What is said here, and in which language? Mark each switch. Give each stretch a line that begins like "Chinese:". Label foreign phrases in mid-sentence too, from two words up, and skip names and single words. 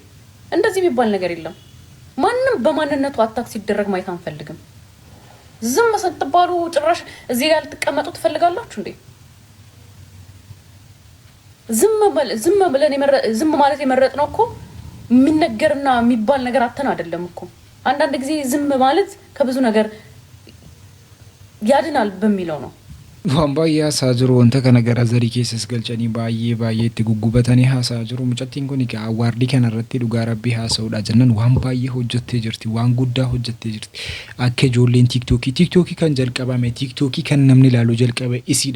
Amharic: እንደዚህ የሚባል ነገር የለም። ማንም በማንነቱ አታክ ሲደረግ ማየት አንፈልግም። ዝም ስትባሉ ጭራሽ እዚህ ጋር ልትቀመጡ ትፈልጋላችሁ እንዴ? ዝም ማለት የመረጥነው እኮ የሚነገርና የሚባል ነገር አተን አይደለም እኮ። አንዳንድ ጊዜ ዝም ማለት ከብዙ ነገር ያድናል በሚለው ነው።
Oromo: waan baay'ee haasaa jiru wanta kana gara zarii keessas galchanii baay'ee itti guggubatanii haasaa jiru. Mucattiin kun egaa awwaardii kana irratti dhugaa rabbii haasa'uudha jennaan waan baay'ee hojjettee jirti, waan guddaa hojjettee jirti. Akka ijoolleen tiiktookii kan jalqabame, tiiktookii kan namni ilaalu jalqabe isiidha.